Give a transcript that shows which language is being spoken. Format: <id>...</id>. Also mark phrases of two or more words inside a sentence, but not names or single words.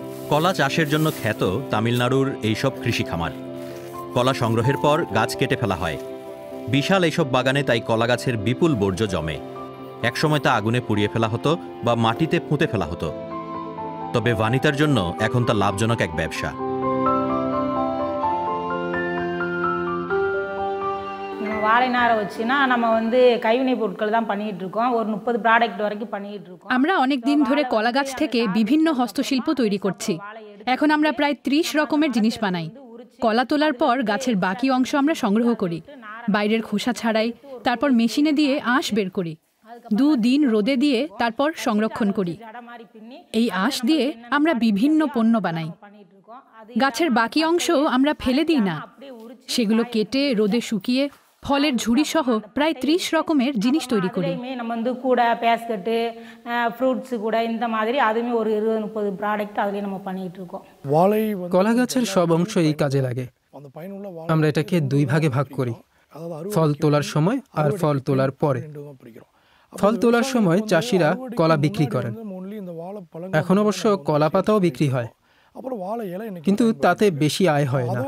<bn>কলা চাষের জন্য খ্যাত তামিলনাড়ুর এইসব কৃষি খামার। কলা সংগ্রহের পর গাছ কেটে ফেলা হয়। বিশাল এইসব বাগানে তাই কলা গাছের বিপুল বর্জ্য জমে। একসময় তা আগুনে পুড়িয়ে ফেলা হতো বা মাটিতে পুঁতে ফেলা হতো। তবে ভানিতার জন্য এখন তা লাভজনক এক ব্যবসা।</bn> <ta>வாழை நாரை வச்சுனா நம்ம கைவினை பொருட்கள் தான் பண்ணிட்டு இருக்கோம்। ஒரு 30 ப்ராடக்ட் வரைக்கும் பண்ணிட்டு இருக்கோம்।</ta> <bn>আমরা অনেক দিন ধরে কলা গাছ থেকে বিভিন্ন হস্তশিল্প তৈরি করছি। এখন আমরা প্রায় 30 রকমের জিনিস বানাই। কলা তোলার পর গাছের বাকি অংশ আমরা সংগ্রহ করি, বাইরের খোসা ছাড়াই, তারপর মেশিনে দিয়ে আঁশ বের করি, 2 দিন রোদে দিয়ে তারপর সংরক্ষণ করি। এই আঁশ দিয়ে আমরা বিভিন্ন পণ্য বানাই। গাছের বাকি অংশ আমরা ফেলে দিই না, সেগুলো কেটে রোদে শুকিয়ে ফলের ঝুড়ি সহ প্রায় 30 রকমের জিনিস তৈরি করি।</bn> <ta>நம்ம கூட</ta> <en>basket fruits</en> <ta>கூட இந்த மாதிரி அதுமே ஒரு 20-30 ப்ராடக்ட் அதுலயே நம்ம பண்ணிட்டு இருக்கோம்।</ta> <bn>কলা গাছের সব অংশ এই কাজে লাগে। আমরা এটাকে 2 ভাগে ভাগ করি, ফল তোলার সময় আর ফল তোলার পরে। ফল তোলার সময় চাষিরা কলা বিক্রি করেন। এখন অবশ্য কলা পাতাও বিক্রি হয়, কিন্তু তাতে বেশি আয় হয় না।</bn>